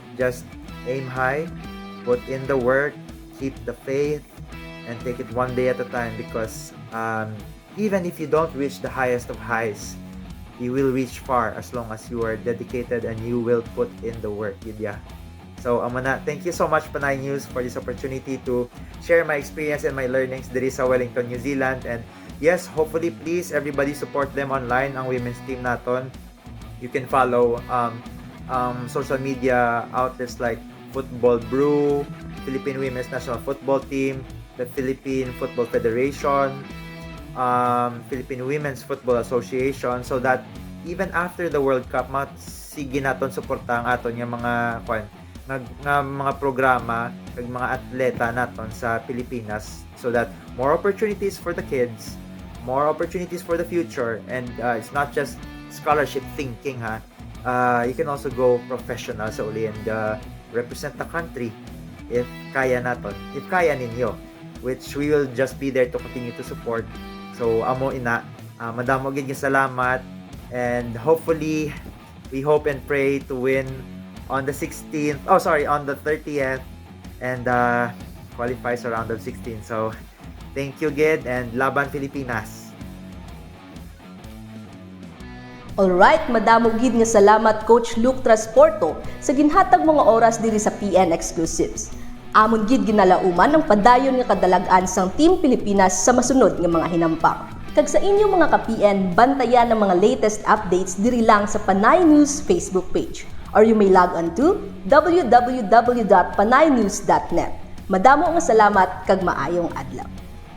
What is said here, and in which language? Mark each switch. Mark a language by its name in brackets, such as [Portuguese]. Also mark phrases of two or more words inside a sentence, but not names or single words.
[English] Just aim high, put in the work, keep the faith, and take it one day at a time, because even if you don't reach the highest of highs, you will reach far as long as you are dedicated and you will put in the work, Lydia. So, thank you so much, Panay News, for this opportunity to share my experience and my learnings [Hiligaynon] diri sa [English] Wellington, New Zealand. And yes, hopefully, please, everybody support them online, [Hiligaynon] ang [English] women's team [Hiligaynon] naton. [English] You can follow social media outlets like Football Brew, Philippine Women's National Football Team, the Philippine Football Federation, Philippine Women's Football Association, so that even after the World Cup, [Hiligaynon] sige naton suporta ang aton yung mga mga programa kag mga atleta naton sa Pilipinas, [English] so that more opportunities for the kids, more opportunities for the future, and it's not just scholarship thinking, ha. You can also go professional [Hiligaynon] sa uli [English] and represent the country if [Hiligaynon] kaya naton, [English] if [Hiligaynon] kaya ninyo, [English] which we will just be there to continue to support. [Hiligaynon] So amo ina, madamo gid salamat, [English] and hopefully we hope and pray to win on the 30th, and qualify sa round of 16. So thank you gid, and laban Filipinas. [Hiligaynon] Alright, madamo gid nga salamat Coach Luke Trasporto sa ginhatag mga oras diri sa PN Exclusives. Amon gid ginalauman ang padayon nga kadalagan sang Team Pilipinas sa masunod nga mga hinampang. Kag sa inyong mga ka-PN, bantayan ang mga [English] latest updates [Hiligaynon] diri lang sa Panay News Facebook page, [English] or you may log on [Hiligaynon] to www.panaynews.net. Madamo nga salamat kag maayong adlaw.